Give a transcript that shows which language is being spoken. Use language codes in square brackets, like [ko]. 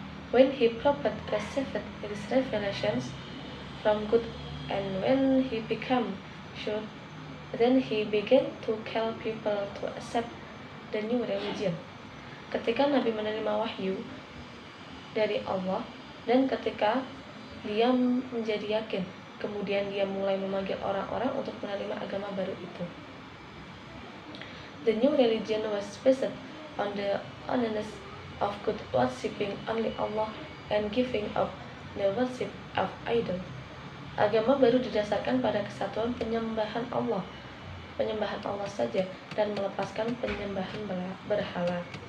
[en] When he prophet received his revelations from God, and when he became sure, then he began to call people to accept the new religion. [id] Ketika Nabi menerima wahyu dari Allah, dan ketika dia menjadi yakin, kemudian dia mulai memanggil orang-orang untuk menerima agama baru itu. [en] The new religion was based on the honest of God, worshipping only Allah and giving up the worship of idol. [id] Agama baru didasarkan pada kesatuan penyembahan Allah saja, dan melepaskan penyembahan berhala.